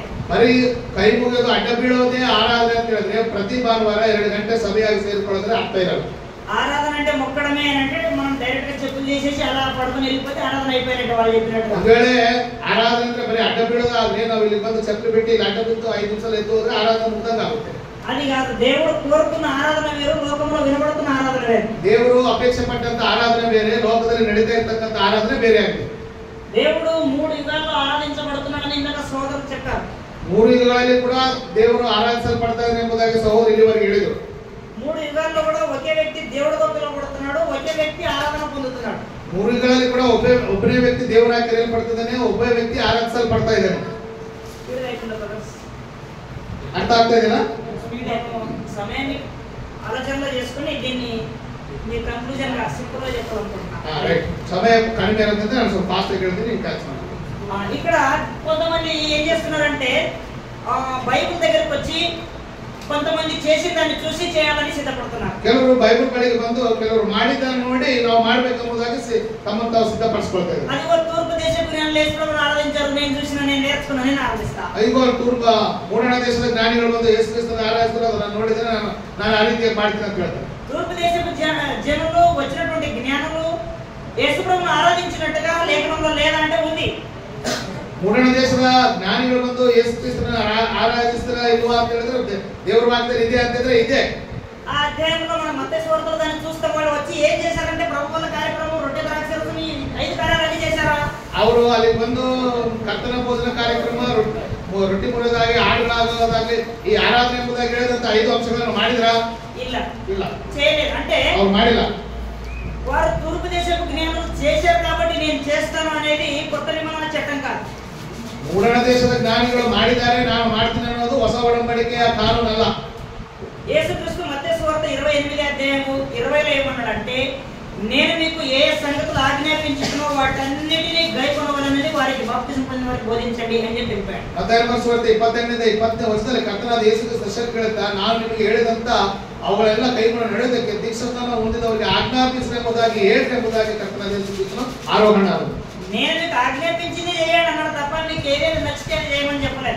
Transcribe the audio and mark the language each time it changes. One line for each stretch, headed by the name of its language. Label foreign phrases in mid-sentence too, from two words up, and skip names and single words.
Kannada: మరి ಕೈ ಮುಗಿಯೋದು ಅಡ್ಡ ಬೀಳೋದೇ ಆರಾಧನೆ ಅಂತ ಹೇಳಿದ್ರೆ ಪ್ರತಿ ಭಾನುವಾರ 2 ಗಂಟೆ ಸಭೆಯಾಗಿ ಸೇರಿಕೊಳ್ಳೋದ್ರೆ ಅರ್ಥ ಇರಲ್ಲ.
Telugu: ఆరాధన అంటే మొక్కడమే అంటే మనం డైరెక్ట్ గా చెప్పులు చేసేసి అలా పడుకొని వెళ్ళిపోతే ఆరాధన అయిపోయినట్టు వాళ్ళు చెప్పినట్టు.
Kannada: ಒಂದು ವೇಳೆ ಆರಾಧನೆ ಅಂದ್ರೆ ಬರೀ ಅಡ್ಡ ಬೀಳೋದಾದ್ರೆ ನಾವು ಇಲ್ಲಿ ಬಂದು ಚಪ್ಪಲಿ ಬಿಟ್ಟು ಇಲ್ಲಿ ಅಡ್ಡ ಬಿದ್ದು 5 ನಿಮಿಷ ಎದ್ದು ಹೋದ್ರೆ ಆರಾಧನೆ ಮುಗ್ದಂಗ ಆಗುತ್ತೆ.
Telugu: అది కాదు, దేవుడు కోరుకున్న ఆరాధన వేరు, లోకంలో వినబడుతున్న ఆరాధన వేరు.
Kannada: ದೇವರು ಅಪೇಕ್ಷೆ ಪಟ್ಟಂತ ಆರಾಧನೆ ಬೇರೆ, ಲೋಕದಲ್ಲಿ ನಡೀತಾ ಇರ್ತಕ್ಕಂಥ ಆರಾಧನೆ ಬೇರೆ ಆಗಿದೆ.
Telugu: దేవుడు 3 యుగాల్లో ఆరాధించబడుతున్నాడని ఇందాక సోదరులు చెప్పారు.
Kannada: 3 ಯುಗಗಳಲ್ಲಿ ಕೂಡ ದೇವರು ಆರಾಧಿಸಲ್ಪಡ್ತಾ ಇದ್ದಾನೆ ಎಂಬುದಾಗಿ ಸಹೋದರ ಇಲ್ಲಿವರೆಗೆ ಹೇಳಿದರು.
Telugu: 3 యుగాల్లో కూడా ఒకే వ్యక్తి దేవుడిగా పిలువబడుతున్నాడు, ఒకే వ్యక్తి ఆరాధన పొందుతున్నాడు.
Kannada: 3 ಯುಗಗಳಲ್ಲಿ ಕೂಡ ಒಬ್ಬನೇ ವ್ಯಕ್ತಿ ದೇವರಾಗಿ ಕರೆಯಲ್ಪಡ್ತಿದ್ದಾನೆ, ಒಬ್ಬನೇ ವ್ಯಕ್ತಿ ಆರಾಧಿಸಲ್ಪಡ್ತಾ ಇದ್ದಾನೆ. ಅರ್ಥ ಆಗ್ತಾ ಇದೆಯಾ?
Telugu: సమయాన్ని ఆలోచనలో చేసుకుని దీన్ని మీ కంక్లూజన్ గా సింపుల్ గా చెప్పాలనుకుంటున్నాను.
Kannada: ಸಮಯ ಕಡಿಮೆ ఇರೋದ್ರಿಂದ ನಾನು ಸ್ವಲ್ಪ ಫಾಸ್ಟ್ ಆಗಿ ಹೇಳ್ತೀನಿ, ನೀವು ಕ್ಯಾಚ್ ಮಾಡಿ.
Telugu: ఇక్కడ కొంతమంది ఏం చేస్తున్నారంటే బైబిల్ దగ్గరికి వచ్చి కొంతమంది చేసిన దాన్ని చూసి చేయాలని సిద్ధపడుతున్నారు.
Kannada: ಕೆಲವರು ಬೈಬಲ್ ಬಳಿಗೆ ಬಂದು ಕೆಲವರು ಮಾಡಿದ್ದನ್ನು ನೋಡಿ ನಾವು ಮಾಡಬೇಕೆಂಬುದಾಗಿ ತಮ್ಮನ್ನು ತಾವು ಸಿದ್ಧಪಡಿಸಿಕೊಳ್ತಾರೆ.
Telugu: అది ఒక తూర్పు దేశపు జ్ఞానులు యేసుప్రభువుని ఆరాధించారు, నేను చూసిన, నేను నేర్చుకున్నాను, నేను ఆరాధిస్తా.
Kannada: ಐಗೋ ಮೂಡಣ ದೇಶದ ಜ್ಞಾನಿಗಳು ಬಂದು ಯೇಸು ಕ್ರಿಸ್ತನ ಆರಾಧಿಸಿದ್ರು, ಅದನ್ನು ನೋಡಿದ್ರೆ ನಾನು ಆ ರೀತಿ ಮಾಡ್ತೀನಿ ಅಂತ ಹೇಳ್ತಾರೆ.
Telugu: తూర్పు దేశపు జనులు వచ్చినటువంటి జ్ఞానులు యేసుప్రభువుని ఆరాధించినట్టుగా లేఖనంలో లేదా అంటే ఉంది.
Kannada: ಮೂಡಣ ದೇಶದ ಜ್ಞಾನಿಗಳು ಬಂದು ಯೇಸು ಕ್ರಿಸ್ತನ ಆರಾಧಿಸ್ತಾರ ಇಲ್ವಾ ಅಂತ ಹೇಳಿದ್ರೆ ದೇವರ ವಾಕ್ಯದಲ್ಲಿ ಇದೆ ಅಂತಿದ್ರೆ ಇದೆ.
Telugu: ఆ అధ్యాయంలో మనం మత్తయి సువార్తలో దాన్ని చూస్తాం. వాళ్ళు వచ్చి ఏం చేశారంటే ప్రభువుల కార్యక్రమం, రొట్టె ద్రాక్షరసం, 5 కార్యాలు చేశారా?
Kannada: ಅವರು ಅಲ್ಲಿ ಬಂದು ಕರ್ತನ ಭೋಜನ ಕಾರ್ಯಕ್ರಮ, ರೊಟ್ಟಿ ಮುರಿದಾಗಿ ಹಾಡುಗಳಾಗೋದಾಗ್ಲಿ ಈ ಆರಾಧನೆ ಎಂಬುದಾಗಿ ಹೇಳಿದಂತ 5 ಅಂಶಗಳನ್ನು ಮಾಡಿದ್ರಾ? ಇಲ್ಲ ಇಲ್ಲ,
Telugu: చేయలేదు. అంటే
Kannada: ಅವ್ರು ಮಾಡಿಲ್ಲ.
Telugu: వారు తూర్పు దేశపు జ్ఞానులు చేశారు కాబట్టి నేను చేస్తాను అనేది కొత్త నిబంధన చట్టం కాదు.
Kannada: ಮೂಡಣ ದೇಶದ ಜ್ಞಾನಿಗಳು ಮಾಡಿದ್ದಾರೆ, ನಾನು ಮಾಡ್ತೀನಿ ಅನ್ನೋದು ಹೊಸ ಒಡಂಬಡಿಕೆಯ ಕಾನೂನಲ್ಲ.
Telugu: యేసుక్రీస్తు మత్తయి సువార్త 28 అధ్యాయము 20లో ఏమన్నాడంటే, నేను మీకు ఏ సంగతులు ఆజ్ఞాపించుకున్నో వాటన్నిటిని గైకొనవలెనని వారికి బాప్తిసం పొందిన వారికి బోధించండి అని చెప్పి చెప్పాడు.
Kannada: ಮತ್ತಾಯ ಸುವಾರ್ತೆ 28 ವರ್ಷದಲ್ಲಿ ಕರ್ತನಾದ ಯೇಸು ಕ್ರಿಸ್ತ ಹೇಳುತ್ತಾ, ನಾನು ನಿಮಗೆ ಹೇಳಿದಂತ ಅವುಗಳೆಲ್ಲ ಕೈಗೊಂಡು ನಡೆಯೋದಕ್ಕೆ ದೀಕ್ಷಾಸ್ನಾನ ಹೊಂದಿದವರಿಗೆ ಆಜ್ಞಾಪಿಸಲೆಂಬುದಾಗಿ ಹೇಳ್ತೆಂಬುದಾಗಿ ಕರ್ತನಾದ ಯೇಸು ಕ್ರಿಸ್ತನು ಆರೋಹಣ ಆದನು.
Telugu: నేను మీకు ఆజ్ఞాపించింది చేయండి అన్నాడు తప్ప మీకు ఏదైనా నచ్చితే చేయమని చెప్పలేదు.